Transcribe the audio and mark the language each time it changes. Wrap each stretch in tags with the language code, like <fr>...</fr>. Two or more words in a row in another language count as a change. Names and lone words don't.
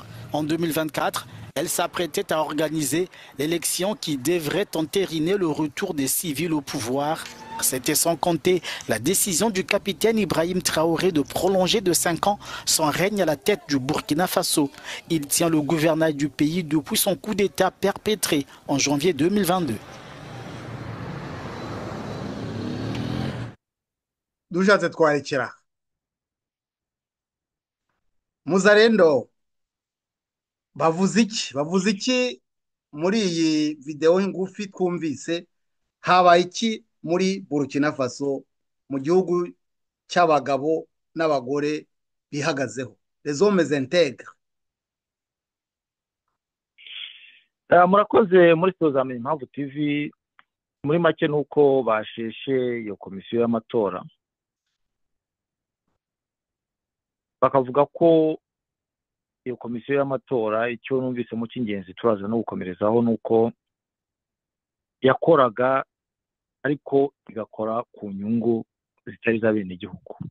<fr>En 2024, elle s'apprêtait à organiser l'élection qui devrait entériner le retour des civils au pouvoir. C'était sans compter la décision du capitaine Ibrahim Traoré de prolonger de 5 ans son règne à la tête du Burkina Faso. Il tient le gouvernail du pays depuis son coup d'État perpétré en janvier 2022.</fr> <rw>Dushatse twarekera muzarendo bavuze iki muri iyi video ngufi twumvise? Habaye iki muri Burkina Faso, mu gihugu cy'abagabo n'abagore bihagazeho,</rw> <fr>les hommes intègres?</fr> <rw>Murakoze muri Tuzamenya Impamvu TV. Muri make nuko basheshe iyo komisiyo y'amatora, bakavuga ko iyo komisiyo y'amatora, icyo numvise mu cy'ingenzi turaza no gukomerezaho, nuko yakoraga ariko igakora ku nyungu zitari za bene igihugu.</rw>